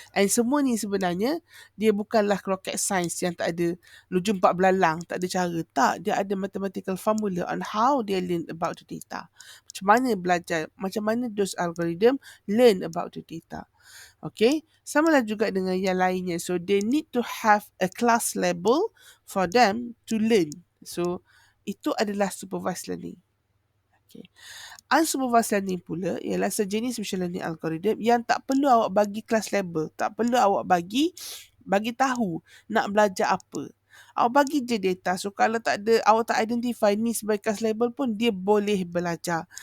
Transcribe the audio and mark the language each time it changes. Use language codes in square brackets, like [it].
[ms] And semua ni sebenarnya, dia bukanlah rocket science yang tak ada luju 4 belalang, tak ada cara. Tak, dia ada [en] mathematical formula on how they learn about the data. [ms] Macam mana belajar, macam mana [en] those algorithm learn about the data. [ms] Okay, sama lah juga dengan yang lainnya. [en] So, they need to have a class label for them to learn. [ms] So, itu adalah supervised learning. Okay. Unsupervised learning pula ialah sejenis machine learning algorithm yang tak perlu awak bagi class label, tak perlu awak bagi tahu nak belajar apa. Awak bagi je data. So kalau tak ada, awak tak identify ni sebagai class label pun dia boleh belajar.